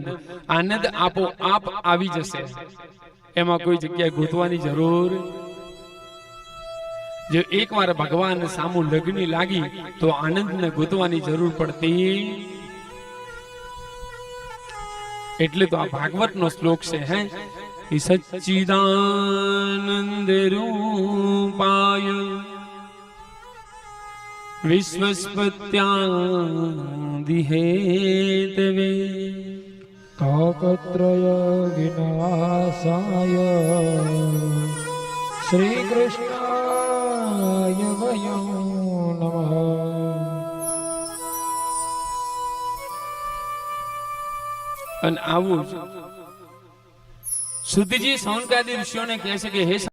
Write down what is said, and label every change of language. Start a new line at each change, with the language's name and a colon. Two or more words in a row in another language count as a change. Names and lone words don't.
Gujarati: આનંદ આપોઆપ આવી જશે, એમાં કોઈ જગ્યાએ ગોતવાની જરૂર। જો એકવાર ભગવાન સામુ લગ્ન લાગી તો આનંદને ગોતવાની જરૂર પડતી। એટલે તો આ ભાગવતનો શ્લોક છે હે
Sanskrit: कि सच्चिदानंद रूपाय विश्वस्पत्यादि हेतवे तापत्रय विनाशाय श्री कृष्णाय वयं नमः।
Gujarati: અને આવું સુધીજી સૌનકાદી ઋષિઓને કહે છે કે હે